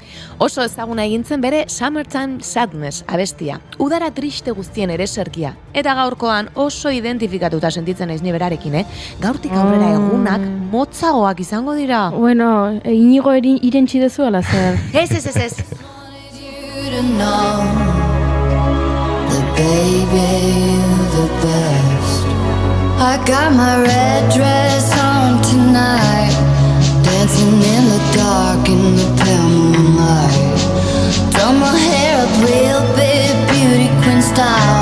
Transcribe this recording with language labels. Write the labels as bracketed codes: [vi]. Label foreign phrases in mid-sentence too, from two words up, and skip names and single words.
[eu] Oso ezaguna egintzen bere Summertime Sadness abestia, udara triste guztien ere serkia. Eta gaurkoan oso identifikatuta sentitzen naiz ni berarekin, Gaurtik aurrera egunak motzagoak izango dira. Bueno, Inigo irentsi dezu ala zer. Ez. [en] Baby, the best. I got my red dress on tonight, dancing in the dark in the pale moonlight. Done my hair up real big, beauty queen style.